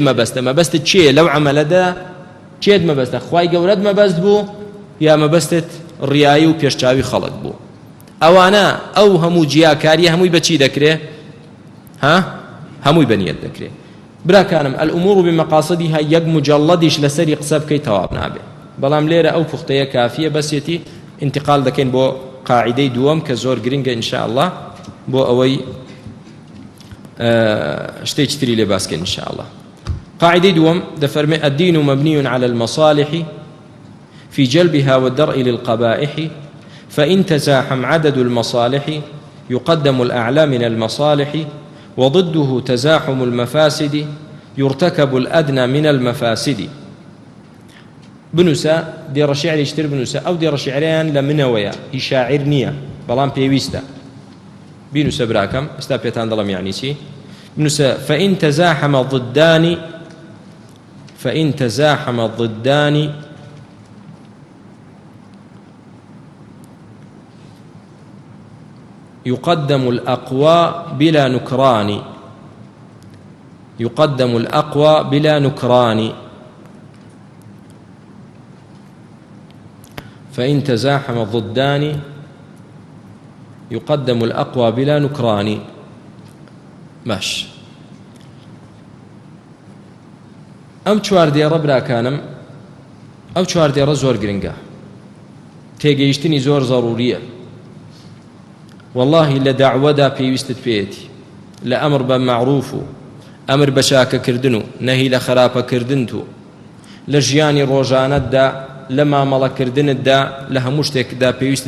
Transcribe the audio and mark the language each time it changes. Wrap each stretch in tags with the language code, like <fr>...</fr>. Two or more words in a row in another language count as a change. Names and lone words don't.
<ckb>مەبەستە مەبەستت چێە لەو عملەدا چێت مەبەستە خوای گەورەت مەبەست بوو یا مەبەستت ڕیایی و پێشچاوی خەڵک بوو ئەوانە ئەو هەموو جیاکاریە هەمووی بەچی دەکرێ هەمووی بەنیەت دەکرێ براکانم</ckb> <ar>الأمور بمقاصدها</ar> <ckb>یەک مجەڵەدیش لەسەری قسە بکەی تەواو نابێ بەڵام لێرە ئەو پوختەیە کافیە بەسێتی انتقال دەکەین بۆ قاعدەی دووەم کە زۆر گرنگە</ckb> <ar>ئینشاء الله</ar> <ckb>بۆ ئەوەی شتێکی تری لێ باسکەین</ckb> <ar>ئینشاء الله</ar> <ckb>قاعدەی دووەم دەفەرمێ</ckb> <ar>الدين مبني على المصالح في جلبها والدرء للقبائح فإن تزاحم عدد المصالح يقدم الأعلى من المصالح وضده تزاحم المفاسد يرتكب الأدنى من المفاسد</ar> <ckb>بنووسە دێڕە شیعریشتر بنووسە ئەو دێڕە شیعریان لە منەوەیە هی شاعیر نییە بەڵام پێویستە بینووسە براکەم ئێستا پێتان دەڵم یعنی چی بنووسە</ckb> <ar>فإن تزاحم الضدان يقدم الأقوى بلا نكران يقدم الأقوى بلا نكران فإن تزاحم الضدان يقدم الأقوى بلا نكران باش</ar> <ckb>ئەم چواردێڕە براکانم ئەو چواردێڕە زۆر گرنگە تێگەیشتنی زۆر ضروریە والله لە داعوەدا پێویستت پێیەتی لە ئەمر بە معروف و ئەمر بە چاکەکردن و نەهی لە خراپەکردن و لە ژیانی ڕۆژانەتدا لە مامەڵەکردنتدا لە هەموو شتێکدا پێویستت</ckb>